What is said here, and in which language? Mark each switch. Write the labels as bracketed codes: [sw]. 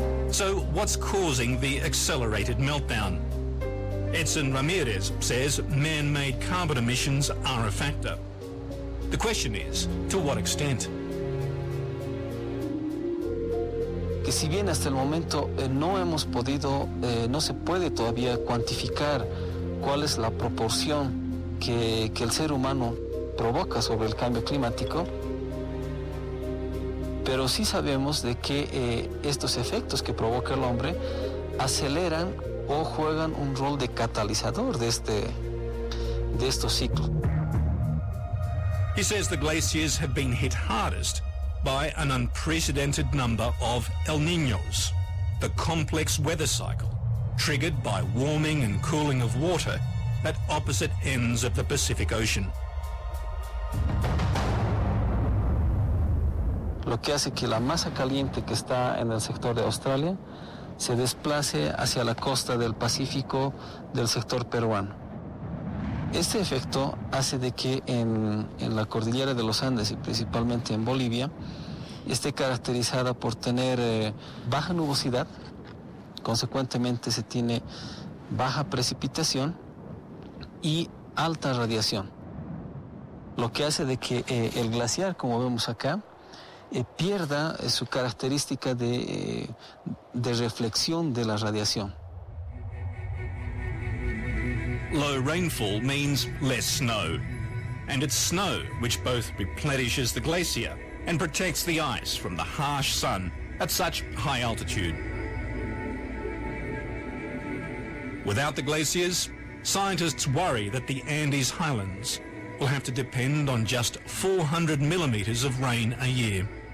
[en] So what's causing the accelerated meltdown? Edson Ramirez says man-made carbon emissions are a factor. The question is, to what extent? [es] Que si bien hasta el momento no hemos podido, no se puede todavía cuantificar cuál es la proporción que el ser humano provoca sobre el cambio climático, pero sí sabemos de que estos efectos que provoca el hombre aceleran o juegan un rol de catalizador de estos ciclos. [en] He says the glaciers have been hit hardest by an unprecedented number of El Niños, the complex weather cycle triggered by warming and cooling of water at opposite ends of the Pacific Ocean. [es] Lo que hace que la masa caliente que está en el sector de Australia se desplace hacia la costa del Pacífico del sector peruano. Este efecto hace de que en la cordillera de los Andes y principalmente en Bolivia esté caracterizada por tener baja nubosidad, consecuentemente se tiene baja precipitación y alta radiación, lo que hace de que el glaciar, como vemos acá, pierda su característica de reflexión de la radiación. [en] Low rainfall means less snow, and it's snow which both replenishes the glacier and protects the ice from the harsh sun at such high altitude. Without the glaciers, scientists worry that the Andes highlands will have to depend on just 400 millimeters of rain a year.